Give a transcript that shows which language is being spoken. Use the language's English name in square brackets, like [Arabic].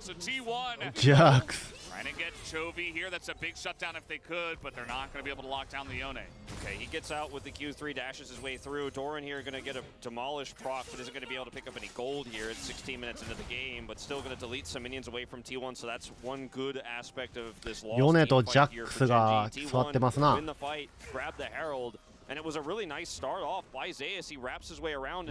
[English] So T1 trying to get Chovy here. That's a big shutdown if they could, but they're not going to be able to lock down the Yone. Okay, he gets out with the Q3, dashes his way through. Doran here going to get a demolished proc, but isn't going to be able to pick up any gold here. It's 16 minutes into the game, but still going to delete some minions away from T1, so that's one good aspect of this loss. [Japanese] ヨネとジャックスが座ってますな。 [English] win the fight, grab the Herald, and it was a really nice start off by Zeus. He wraps his way around, and